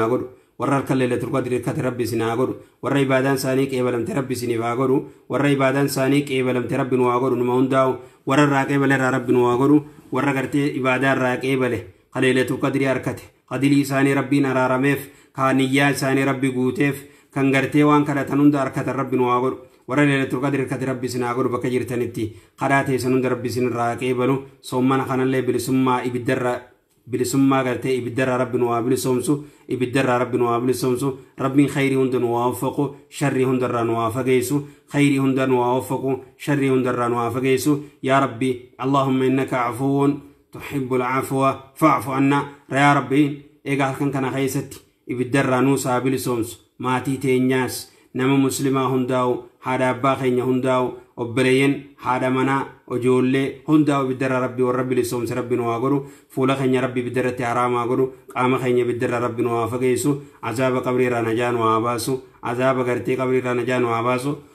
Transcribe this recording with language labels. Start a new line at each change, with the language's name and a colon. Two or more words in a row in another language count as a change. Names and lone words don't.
Oromo: haa godhu warra halkan
Arabic: ليلة القدر
Oromo: harkate rabbi isin haa godhu warra ibaadaan isaanii qeebalamte rabbi isiniif haa godhu warra ibaadaan isaanii qeebalamte rabbi nu haa godhu numa hundaa'u warra irraa qeebale irraa rabbi nu haa godhu warra gartee ibaadaa irraa qeebale ka
Arabic: ليلة القدر
Oromo: harkate qadilii isaanii rabbiin araarameef ka niyyaa isaanii rabbi guuteef kan gartee waan kadhatan hunda harkatan rabbi nu haa godhu warra
Arabic: ليلة القدر
Oromo: harkate rabbi isin haa godhu bakka jirtanitti kadhaa teessan hunda rabbi isin irraa qeebalu soomana kanallee bilisummaa gartee ibiddarraa rabbi nu haa bilisoomsu ibiddarraa rabbi nu haa bilisoomsu rabbiin khayrii hunda nu haa waffaqu sharrii hundarraa nu haa fageessu khayrii hunda nu haa waffaqu sharrii hundarraa nu haa fageessu yaa rabbi
Arabic: اللهم إنك عفو تحب العفو فاعف عنا
Oromo: yaa rabbi eega halkan kana keessatti ibiddarraa nuus haa bilisoomsu maatii teenyaas nama muslimaa hundaa'u haadha abbaa keenya hundaa'u obboleeyyan haadha manaa ijoollee hundaa'u ibiddarraa rabbi warra bilisoomse rabbi nu haa godhu fuula keenya rabbi ibiddarratti haraamaa godhu qaama keenya ibiddarraa rabbi nu haa fageessu azaaba qabriirraa najaa nu haa baasu azaaba gartee qabriirraa najaa nu haa baasu